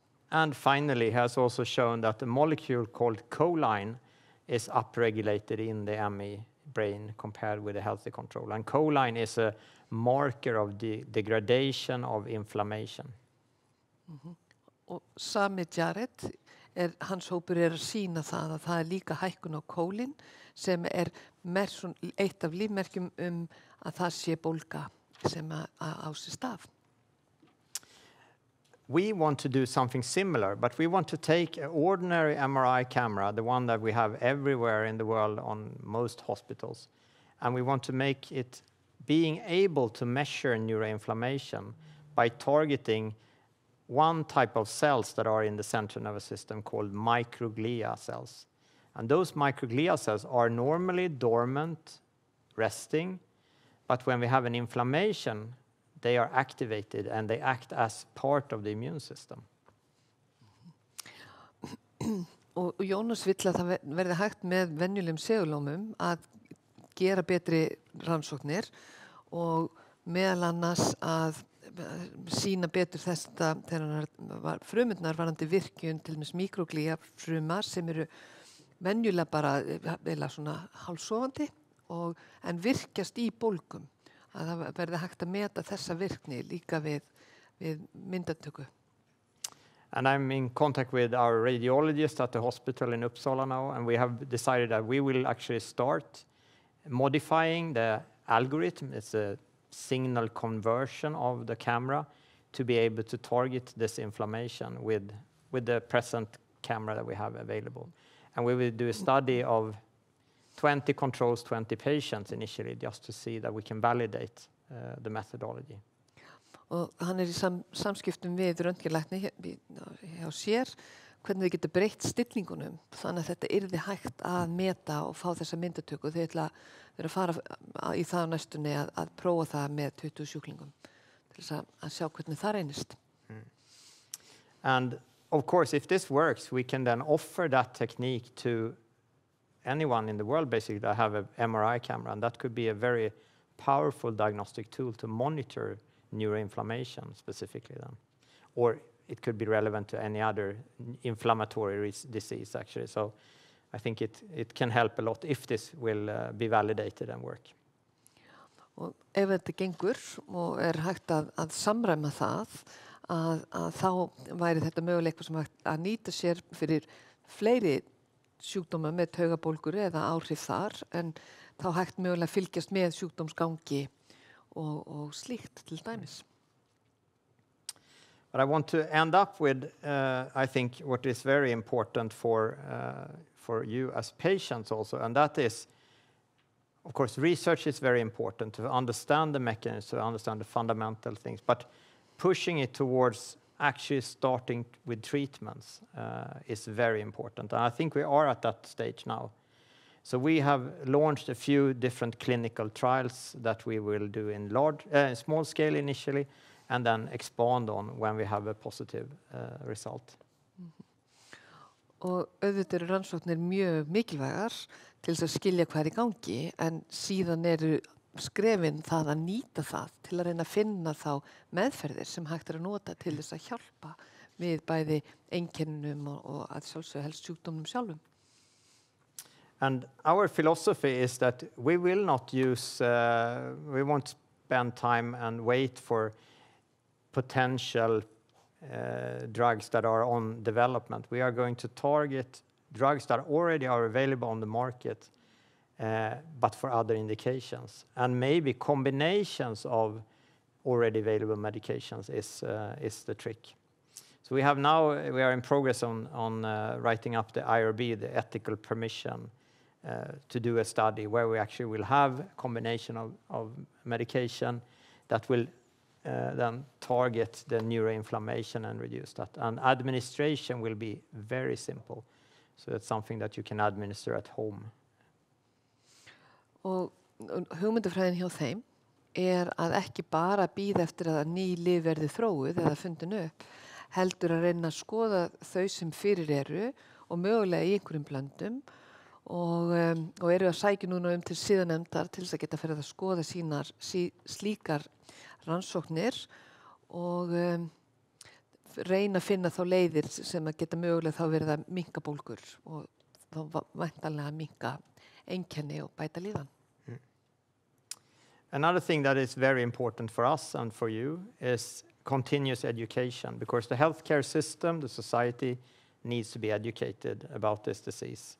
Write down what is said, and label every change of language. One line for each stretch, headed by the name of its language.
English: And finally, he has also shown that a molecule called choline is upregulated in the ME brain compared with a healthy control. And choline is a marker of the degradation of inflammation. Mm-hmm.
Icelandic: Og sami Jared, hans hópur að sýna það að það líka hækkun á kólin sem eitt af lífmerkjum að það sé bólga sem á sér stað.
English: We want to do something similar, but we want to take an ordinary MRI camera, the one that we have everywhere in the world on most hospitals, and we want to make it being able to measure neuroinflammation by targeting one type of cells that are in the central nervous system called microglia cells. And those microglia cells are normally dormant, resting, but when we have an inflammation, they are activated and they act as part of the immune system.
Icelandic: Og Jónas vill að það verði hægt með venjulegum segulómum að gera betri rannsóknir og meðal annars að sýna betur þetta þegar frumurnar varandi virkjun til dæmis mikroglía frumar sem eru venjulega bara svona hálfsofandi en virkjast í bólgum. Að það verði hægt að meta þessa virkni líka við myndatöku.
English: And I'm in contact with our radiologist at the hospital in Uppsala now, and we have decided that we will actually start modifying the algorithm. It's a signal conversion of the camera to be able to target this inflammation with the present camera that we have available. And we will do a study of 20 controls, 20 patients initially, just to see that we can validate the methodology.
Icelandic: Og hann í samskiptum við röntgenlækni hjá sér, hvernig þau getur breytt stillingunum, þannig að þetta yrði hægt að meta og fá þessa myndatöku. Þau ætla að fara í það á næstunni að prófa það með 20 sjúklingum til þess að sjá hvernig það reynist.
English: And of course, if this works, we can then offer that technique to anyone in the world, basically, that have an MRI camera, and that could be a very powerful diagnostic tool to monitor neuroinflammation specifically then. Or it could be relevant to any other inflammatory disease, actually. So I think it can help a lot if this will be validated and work.
Icelandic: Og ef þetta gengur og hægt að samræma það, að þá væri þetta möguleika sem hægt að nýta sér fyrir fleiri sjúkdóma með taugabólgur eða áhrif þar, en þá hægt mögulega fylgjast með sjúkdómsgangi og slíkt til dæmis.
English: But I want to end up with, I think, what is very important for you as patients also, and that is, of course, research is very important to understand the mechanism, to understand the fundamental things, but pushing it towards actually starting with treatments is very important. And I think we are at that stage now. So we have launched a few different clinical trials that we will do in small scale initially, and then expand on when we have a positive result.
Icelandic: Og auðvitað eru rannsóknir mjög mikilvægar til þess að skilja hvað í gangi, en síðan eru skrefin það að nýta það til að reyna að finna þá meðferðir sem hægt að nota til þess að hjálpa við bæði einkennum og að sjálfsögðu helst sjúkdómnum sjálfum.
English: And our philosophy is that we will not use, we won't spend time and wait for potential drugs that are on development. We are going to target drugs that already are available on the market, but for other indications. And maybe combinations of already available medications is the trick. So we are in progress on writing up the IRB, the ethical permission, to do a study where we actually will have a combination of medication that will then target the neuroinflammation and reduce that. And administration will be very simple. So it's something that you can administer at home.
Icelandic: Og hugmyndafræðin hjá þeim að ekki bara bíða eftir að ný lyf verði þróuð eða fundin upp, heldur að reyna að skoða þau sem fyrir eru og mögulega í einhverjum blöndum og eru að sækja núna til siðanefndar til þess að geta farið að skoða slíkar rannsóknir og reyna að finna þá leiðir sem að geta mögulega þá verið að minnka bólgur og þá væntanlega að minnka einkenni og bæta líðan.
English: Another thing that is very important for us and for you is continuous education, because the healthcare system, the society, needs to be educated about this disease.